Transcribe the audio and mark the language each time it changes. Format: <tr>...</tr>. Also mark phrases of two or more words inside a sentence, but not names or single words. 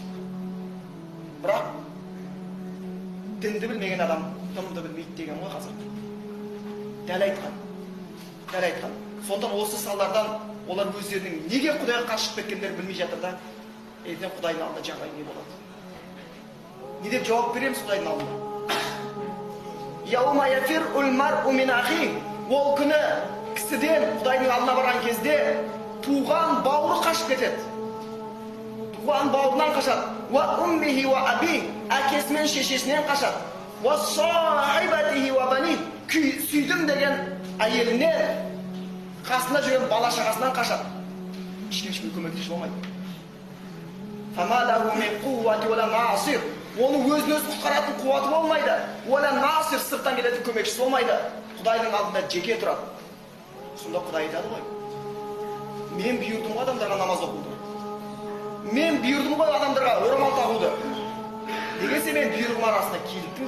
<kk>Бірақ дінді білмеген адам дымды білмейді деген ғой қазір. Дәл айтқан. Сондан осы салдардан олар өздерінің неге Құдайға қашып кеткендерін білмей жатыр да, ертең Құдайдың алдында жағдай не болады? Не деп жауап береміз Құдайдың алдында?</kk> <ar>يوم يفر المرء من أخيه.</ar> <kk>Ол күні кісіден Құдайдың алдына барған кезде туған бауыры қашып кетеді. Туған бауырынан қашады.</kk> <ar>وأمه وأبيه.</ar> <kk>Әкесі мен шешесінен қашады.</kk> <ar>وصاحبته وبنيه.</ar> <kk>Сүйдім деген әйелінен, қасында жүрген бала-шағасынан қашады. Ешкім көмектесіп болмайды.</kk> <ar>فما له من قوة ولا ناصر.</ar> <kk>Оның өзін-өзі құтқаратын қуаты болмайды.</kk> <ar>ولا ناصر,</ar> <kk>сырттан келетін көмекшісі болмайды. Құдайдың алдында жеке тұрады. Сонда Құдай айтады ғой: "Мен бұйырдым ғой адамдарға намаз оқуды. Мен бұйырдым ғой адамдарға орамал тағуды. Неге сен мен бұйрығым арасында келіктің?"</kk>